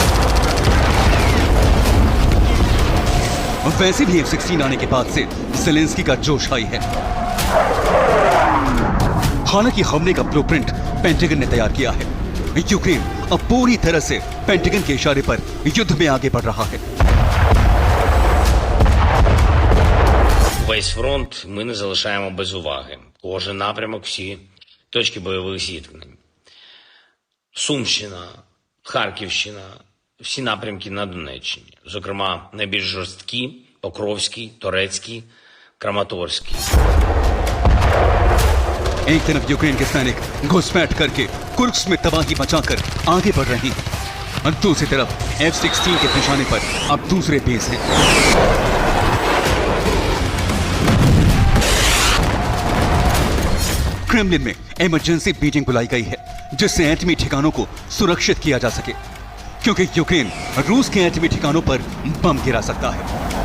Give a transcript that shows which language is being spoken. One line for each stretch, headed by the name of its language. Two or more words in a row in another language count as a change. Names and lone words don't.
Hindi: वैसे भी F-16 आने के बाद से ज़ेलेंस्की का जोश हाई है। हालांकि हमले का ब्लूप्रिंट पेंटागन ने तैयार किया है। यूक्रेन अब पूरी तरह से पेंटागन के इशारे पर युद्ध में आगे बढ़ रहा है।
Ukrainian: Весь фронт ми не залишаємо без уваги. Кожен напрямок, всі точки бойових зіткнень. Сумщина, Харківщина, всі напрямки на Донеччині. Зокрема, найбільш жорсткі – Покровський, Торецький, Краматорський.
Hindi: एक तरफ यूक्रेन के सैनिक घुसपैठ करके कुर्स्क में तबाही मचाकर आगे बढ़ रहे हैं, और दूसरी तरफ F-16 के निशाने पर अब दूसरे बेस हैं। क्रेमलिन में इमरजेंसी मीटिंग बुलाई गई है, जिससे एटमी ठिकानों को सुरक्षित किया जा सके, क्योंकि यूक्रेन रूस के एटमी ठिकानों पर बम गिरा सकता है।